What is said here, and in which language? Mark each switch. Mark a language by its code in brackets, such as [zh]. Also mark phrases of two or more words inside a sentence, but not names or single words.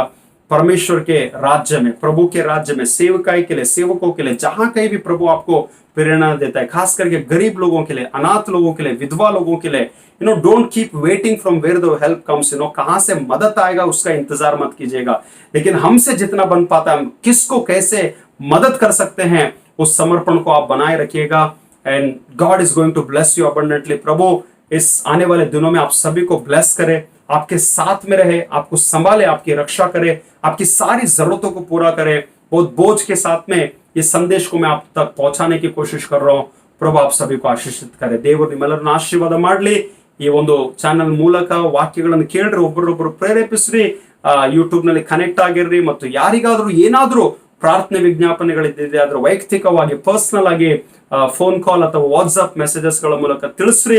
[hi] परमेश्वर के राज्य में, प्रभु के राज्य में, सेवकाई के लिए, सेवकों के लिए, जहां कहीं भी प्रभु आपको प्रेरणा देता है, खास करके गरीब लोगों के लिए, अनाथ लोगों के लिए, विधवा लोगों के लिए, [en] don't keep waiting from where the help comes. [hi] कहां से मदद आएगा उसका इंतजार मत कीजिएगा, लेकिन हमसे जितना बन पाता है, हम किसको कैसे मदद कर सकते हैं, उस समर्पण को आप बनाए रखिएगा. [en] and God is going to bless you abundantly. [hi] प्रभु इस आने वाले दिनों में आप सभी को ब्लेस करे, आपके साथ में रहे, आपको संभाले, आपकी रक्षा करे, आपकी सारी जरूरतों को पूरा करे. बहुत बोझ के साथ में ये संदेश को मैं आप तक पहुंचाने की कोशिश कर रहा हूं. प्रभु आप सभी को आशीषित करे. [kn] ದೇವರು ನಿಮ್ಮೆಲ್ಲರನ್ನ ಆಶೀರ್ವಾದ ಮಾಡಲಿ. ಈ ಒಂದು ಚಾನೆಲ್ ಮೂಲಕ ವಾಕ್ಯಗಳನ್ನು ಕೇಳ್ರಿ, ಒಬ್ಬರೊಬ್ಬರು ಪ್ರೇರೇಪಿಸ್ರಿ, ಯೂಟ್ಯೂಬ್ ನಲ್ಲಿ ಕನೆಕ್ಟ್ ಆಗಿರ್ರಿ. ಮತ್ತು ಯಾರಿಗಾದ್ರೂ ಏನಾದ್ರೂ ಪ್ರಾರ್ಥನೆ ವಿಜ್ಞಾಪನೆಗಳಿದ್ದಿದೆ ಆದ್ರೆ ವೈಯಕ್ತಿಕವಾಗಿ ಪರ್ಸನಲ್ ಆಗಿ [en] phone call [kn] ಅಥವಾ [en] WhatsApp messages [kn] ಗಳ ಮೂಲಕ ತಿಳಿಸ್ರಿ.